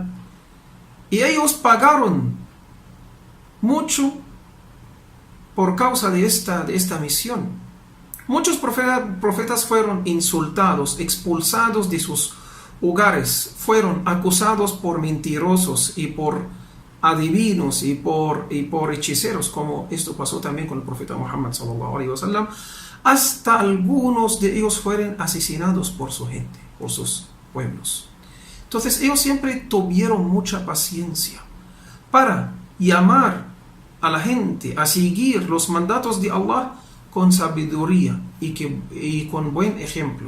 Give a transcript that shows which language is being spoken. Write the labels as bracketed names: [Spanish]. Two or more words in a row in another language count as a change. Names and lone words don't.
[Spanish] Y ellos pagaron mucho por causa de esta misión. Muchos profetas fueron insultados, expulsados de sus hogares, fueron acusados por mentirosos y por adivinos y por hechiceros, como esto pasó también con el profeta Muhammad [Arabic] صلى الله عليه وسلم. [Spanish] Hasta algunos de ellos fueron asesinados por su gente, por sus pueblos. Entonces ellos siempre tuvieron mucha paciencia para llamar a la gente a seguir los mandatos de Allah con sabiduría y con buen ejemplo.